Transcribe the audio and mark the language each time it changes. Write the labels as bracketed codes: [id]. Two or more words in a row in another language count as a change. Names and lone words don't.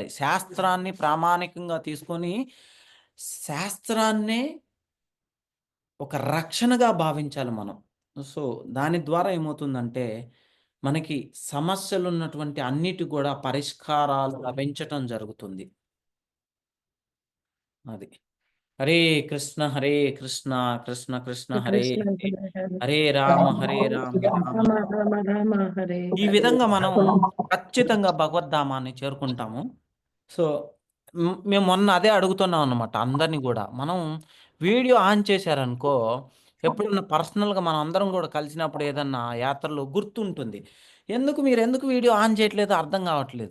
[te] శాస్త్రాన్ని ప్రామాణికంగా తీసుకొని, శాస్త్రాన్నే ఒక రక్షణగా భావించాలి మనం. సో, దాని ద్వారా ఏమవుతుందంటే, మనకి సమస్యలున్నటువంటి అన్నిటికి గూడా పరిష్కారాలు లభించటం జరుగుతుంది. [sa] అది. హరే కృష్ణ, కృష్ణ కృష్ణ హరే కృష్ణ హరే, హరే హరే రామ హరే రామ, రామ రామ రామ రామ హరే [te] ఈ [sa] హరే. [te] విధంగా మనం ఖచ్చితంగా భగవద్ధామాన్ని చేరుకుంటాము. సో, మేము మొన్న అదే అడుగుతున్నాం అన్నమాట అందరిని గూడా. మనం వీడియో ఆన్ చేశారనుకో, ఎప్పుడన్నా పర్సనల్‌గా మనం అందరం గూడా కలిసినప్పుడు ఏదన్నా యాత్రలో గుర్తుంటుంది. మీరెందుకు వీడియో ఆన్ చేయట్లేదో అర్థం గావట్లేదు.